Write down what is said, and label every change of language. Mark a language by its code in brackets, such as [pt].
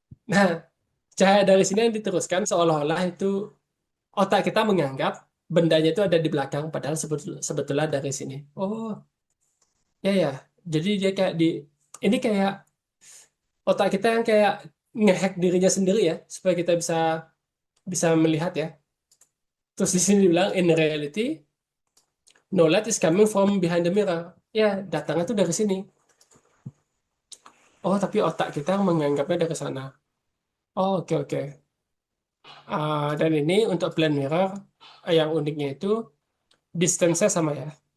[id] Nah, cahaya dari sini yang diteruskan seolah-olah itu otak kita menganggap bendanya itu ada di belakang, padahal sebetulnya dari sini. Oh, ya ya. Jadi dia kayak ini kayak otak kita yang kayak ngehack dirinya sendiri ya, supaya kita bisa bisa melihat ya. Terus di sini dibilang [en] in reality, knowledge is coming from behind the mirror. [id] Ya, datangnya tuh dari sini. Oh, tapi otak kita menganggapnya dari sana. Oh, oke oke. Dan ini untuk plan mirror, yang uniknya itu distance-nya sama ya.